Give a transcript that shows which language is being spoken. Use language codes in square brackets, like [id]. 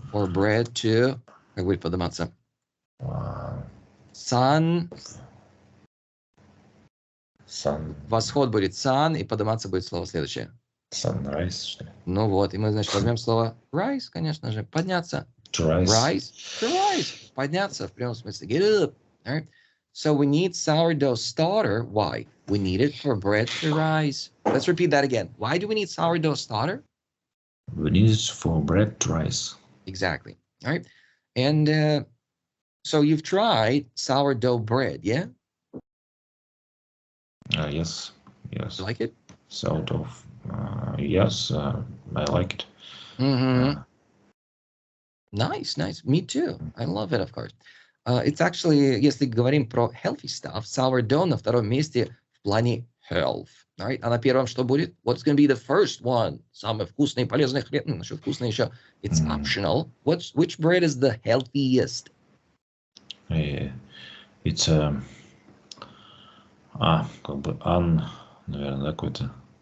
[en] For bread to. [ru] Как будет подниматься? [en] Sun. [ru] Восход будет sun, и подниматься будет слово следующее. Sunrise, что ли? Ну вот, и мы, значит, возьмем слово rise, конечно же, подняться. [en] To rise. Rise, to rise. [ru] Подняться, в прямом смысле. [en] Get up. All right? So we need sourdough starter. Why? We need it for bread to rise. Let's repeat that again. Why do we need sourdough starter? We need it for bread to rise. Exactly. All right. And so you've tried sourdough bread, yeah? Yes. Yes. You like it? Sourdough. Yes, I like it. Nice, nice. Me too. I love it, of course. It's actually, [ru] если говорим про healthy stuff, sourdough на втором месте в плане health. All right? А на первом что будет? [en] What's going to be the first one? [ru] Самый вкусный и полезный хлеб. Насчет вкусный еще. [en] It's optional. Which bread is the healthiest? It's [ru] как бы наверное, да, какой-то